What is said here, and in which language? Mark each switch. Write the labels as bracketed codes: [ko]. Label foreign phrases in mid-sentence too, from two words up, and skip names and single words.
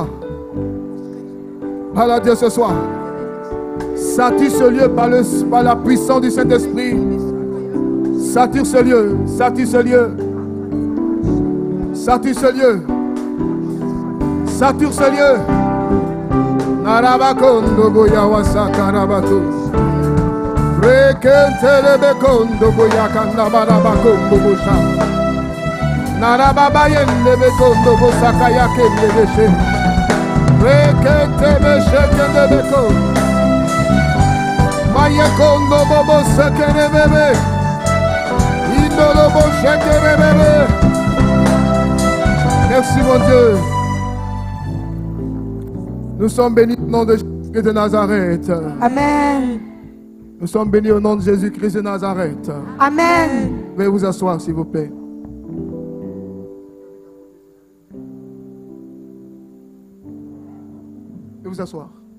[fr] Parle à Dieu ce soir. Sature ce lieu par la puissance du Saint-Esprit. Sature ce lieu. Sature ce lieu. Sature ce lieu. Sature ce lieu. Narabakondo goyawasa karabato. Rekentelebe boyakanda barabakondo bosha. Narababayende bekondo bosakaya kembebeshe. Rekentebe shekende beko. Mayekondo bobo sekene bebe. Indolo bo shekene bebe. Merci mon Dieu. Nous sommes bénis au nom de Jésus-Christ de Nazareth. Amen. Nous sommes bénis au nom de Jésus-Christ de Nazareth. Amen. Veuillez vous asseoir, s'il vous plaît. Veuillez vous asseoir.